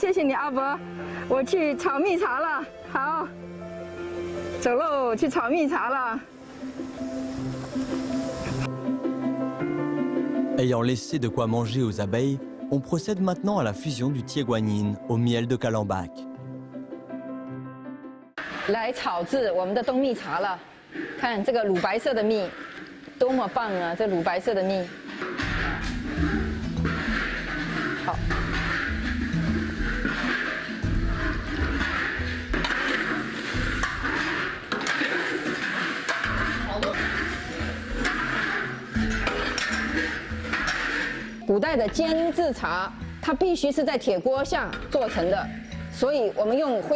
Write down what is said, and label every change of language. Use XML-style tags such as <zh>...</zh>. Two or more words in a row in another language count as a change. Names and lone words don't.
<zh>谢谢你，阿伯，我去炒蜜茶了。好。 走喽，去炒蜜茶了。</zh> <fr>Ayant laissé de quoi manger aux abeilles, on procède maintenant à la fusion du Tieguanyin au miel de Calambach.</fr> <zh>来炒制我们的冬蜜茶了，看这个乳白色的蜜，多么棒啊！这乳白色的蜜，好。古代的煎制茶，它必须是在铁锅下做成的，所以我们用恢</zh>